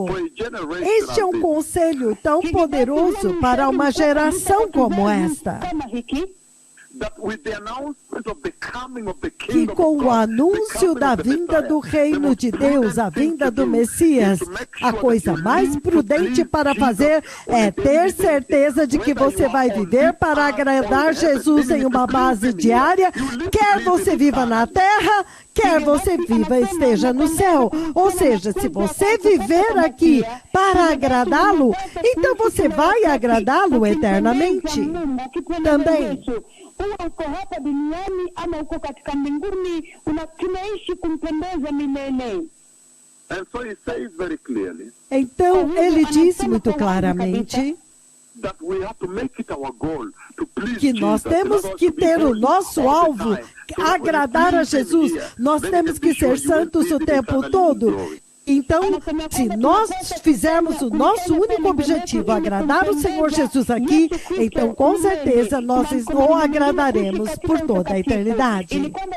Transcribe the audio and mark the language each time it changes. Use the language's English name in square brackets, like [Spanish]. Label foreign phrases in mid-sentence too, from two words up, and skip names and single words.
[Portuguese] Este é um conselho tão poderoso para uma geração como esta, que com o anúncio da vinda do reino de Deus, a vinda do Messias, a coisa mais prudente para fazer é ter certeza de que você vai viver para agradar Jesus em uma base diária, quer você viva na terra, quer você viva esteja no céu. Ou seja, se você viver aqui para agradá-lo, então você vai agradá-lo eternamente. Também, [Swahili] uko hapa duniani ama uko katika mbinguni, tunaishi kumpendeza milele. [English] And so he says very clearly, [Portuguese] então, ele diz muito claramente que nós temos que ter o nosso alvo, agradar a Jesus. Nós temos que ser santos o tempo todo. Então, se nós fizermos o nosso único objetivo, agradar o Senhor Jesus aqui, então com certeza nós o agradaremos por toda a eternidade.